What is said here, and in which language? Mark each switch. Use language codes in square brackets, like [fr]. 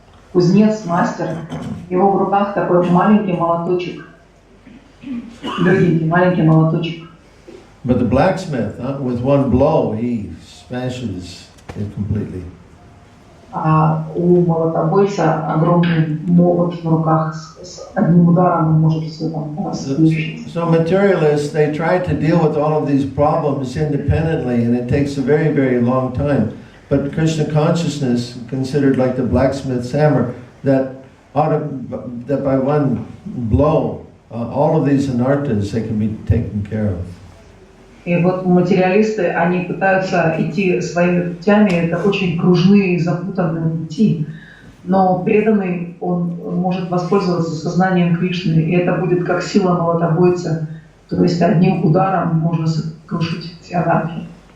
[ru] Кузнец, мастер, его в руках такой маленький молоточек, легенький маленький молоточек. [en] But the blacksmith, with one blow, he smashes it completely. [ru] А у молотобойца огромный молот в руках, с одним ударом он может все там расплющить. [en] So materialists, they try to deal with all of these problems independently, and it takes a very, very long time. But Krishna consciousness, considered like the blacksmith's hammer, that by one blow, all of these anarthas, they can be taken care of. [ru] И вот материалисты, они пытаются идти своими путями, это очень кружные, запутанные пути, но преданный, он может воспользоваться сознанием Кришны, и это будет как сила молотобойца, то есть одним ударом можно сокрушить все анархии.